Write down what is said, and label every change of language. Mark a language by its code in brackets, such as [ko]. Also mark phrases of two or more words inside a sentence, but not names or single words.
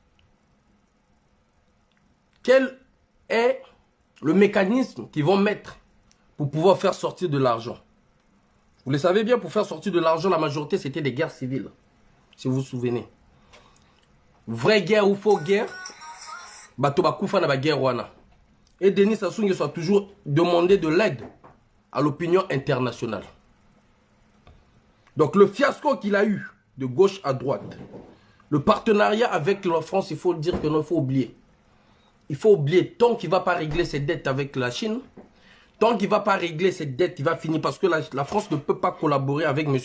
[fr] Quel est le mécanisme qu'ils vont mettre pour pouvoir faire sortir de l'argent? Vous le savez bien, pour faire sortir de l'argent, la majorité, c'était des guerres civiles. Si vous vous souvenez. Vraie guerre ou faux guerre, [ln] bato bakoufa na ba guerre wana. [fr] Et Denis Sassou Nguesso a toujours demandé de l'aide à l'opinion internationale. Donc le fiasco qu'il a eu de gauche à droite, le partenariat avec la France, il faut dire que non, il faut oublier. Il faut oublier, tant qu'il ne va pas régler ses dettes avec la Chine, tant qu'il ne va pas régler ses dettes, il va finir parce que la France ne peut pas collaborer avec M.